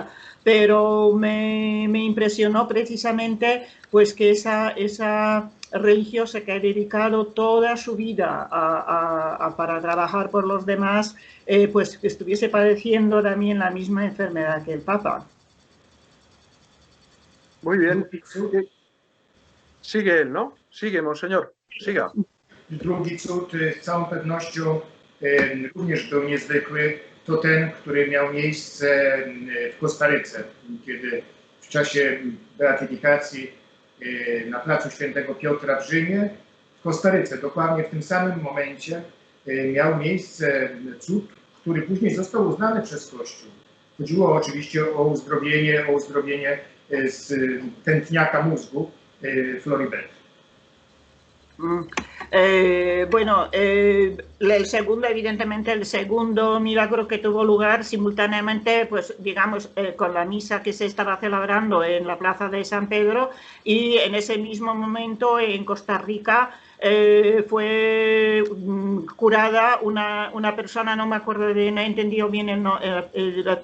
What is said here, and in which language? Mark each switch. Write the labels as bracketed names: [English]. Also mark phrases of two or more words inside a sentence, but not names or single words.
[Spanish] Pero me impresionó precisamente pues que esa religiosa que ha dedicado toda su vida para trabajar por los demás, pues que estuviese padeciendo también la misma enfermedad que el Papa. Muy bien. Sigue él, ¿no? Sigue, monseñor. Siga. [Polish] Drugi cud z całą pewnością również był niezwykły. To ten, który miał miejsce w Kostaryce, kiedy w czasie beatyfikacji na placu Świętego Piotra w Rzymie, w Kostaryce, dokładnie w tym samym momencie miał miejsce cud, który później został uznany przez Kościół. Chodziło oczywiście o uzdrowienie z tętniaka mózgu Floribert. [Spanish] Bueno, el segundo, evidentemente, el segundo milagro que tuvo lugar simultáneamente, pues digamos, con la misa que se estaba celebrando en la plaza de San Pedro, y en ese mismo momento en Costa Rica fue curada una persona, no me acuerdo bien, no he entendido bien el nombre.